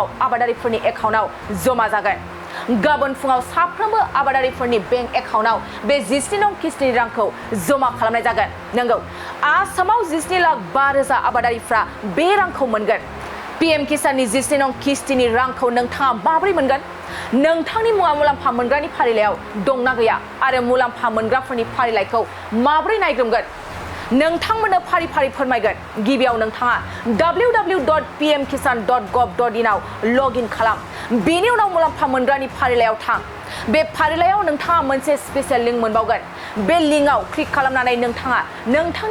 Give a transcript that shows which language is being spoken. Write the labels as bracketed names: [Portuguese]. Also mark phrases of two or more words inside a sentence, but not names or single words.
[Bodo] आबादारिफोरनि एकाउन्टआव जमा जागोन गाबोन फुङाव साफ्रोमबो आबादारिफोरनि [English] bank accountआव [Bodo] बे 17 नं किस्तिनि रांखौ जमा खालामनाय जागोन नंगौ आसामाव 17,05,000 आबादारिफ्रा बे रांखौ मोनगोन पीएम किसाननि 17 नं किस्तिनि रांखौ नोंथाङा माबोरै मोनगोन नोंथांनि मुलाम्फा मोनग्रानि फारिलाइयाव दंना गैया आरो मुलाम्फा मोनग्राफोरनि फारिलाइखौ माबोरै नायग्रोमगोन नोंथांमोननो फारि फारि फोरमायगोन गिबियाव नोंथाङा www.pmkisan.gov.in आव लगइन खालाम बेनि उनाव मुलाम्फा मोनग्रानि फारिलाइयाव थां बे फारिलाइयाव नोंथाङा मोनसे [English] special link [Bodo] मोनबावगोन बे लिंकआव क्लिक खालामनानै नोंथाङा नोंथांनि